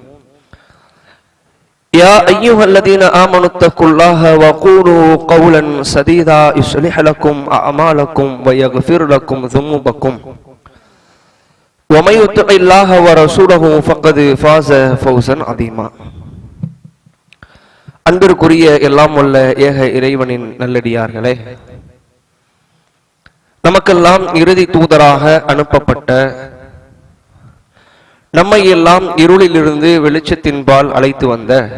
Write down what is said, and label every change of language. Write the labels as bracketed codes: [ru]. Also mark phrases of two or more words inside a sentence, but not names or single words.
[ar] يا أيها الذين آمنوا اتقوا الله وقولوا قولا سديدا يصلح لكم أعمالكم ويغفر لكم ذنوبكم ومن يطع الله ورسوله فقد فاز فوزا عظيما. [ta] அன்பிற்குரிய எல்லாம் உள்ள ஏக இறைவனின் நல்லடியார்களே, நமக்கெல்லாம் இறுதி தூதராக அனுப்பப்பட்ட, நம்மை எல்லாம் இருளிலிருந்து வெளிச்சத்தின்பால் அழைத்து வந்த,